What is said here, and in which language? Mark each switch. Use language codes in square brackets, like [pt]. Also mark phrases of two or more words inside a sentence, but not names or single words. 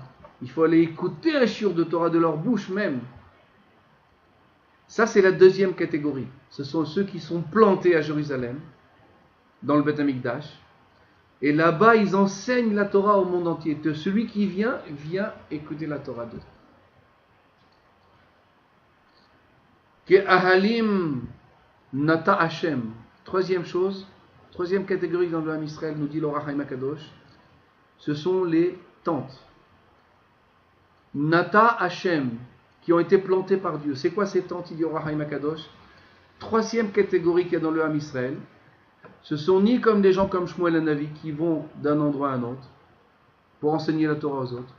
[fr] Il faut aller écouter un shiur de Torah de leur bouche même. Ça, c'est la deuxième catégorie. Ce sont ceux qui sont plantés à Jérusalem, dans le [he] בית המקדש. [fr] Et là-bas, ils enseignent la Torah au monde entier. Celui qui vient écouter la Torah d'eux. [he] כאהלים נטע ה. [fr] Troisième catégorie dans le [he] עם ישראל, [fr] nous dit le [he] החיים הקדוש, [fr] ce sont les tentes. [he] נטע ה, [fr] qui ont été plantées par Dieu. C'est quoi ces tentes, il dit au [he] החיים הקדוש? [fr] Troisième catégorie qu'il y a dans le [he] עם ישראל, [fr] ce sont ni comme des gens comme Shmuel Hanavi qui vont d'un endroit à un autre pour enseigner la Torah aux autres.